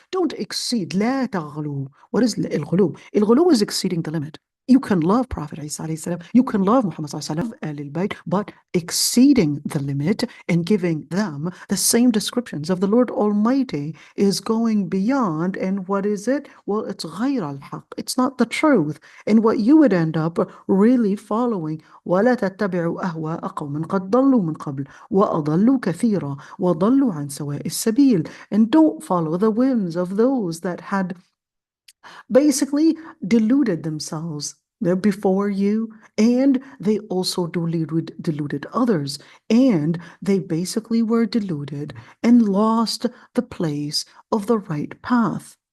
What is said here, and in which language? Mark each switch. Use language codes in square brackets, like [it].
[en] Don't exceed. [ar] لَا تَغْلُوا. [en] What is al-ghulu? Al-ghulu is exceeding the limit. You can love Prophet ﷺ, you can love Muhammad ﷺ, al-bayt, but exceeding the limit and giving them the same descriptions of the Lord Almighty is going beyond. And what is it? Well, it's [ar] غير الحق. [en] It's not the truth. And what you would end up really following, [ar] وَلَا تَتَّبِعُوا أَهْوَاءَ قَوْمٍ قَدْ ضَلُّوا مِنْ قَبْلُ وَأَضَلُّوا كَثِيرًا وَضَلُّوا عَنْ سَوَاءِ السَّبِيلِ. [en] And don't follow the whims of those that had basically deluded themselves. They're before you, and they also deluded others, and they basically were deluded and lost the place of the right path.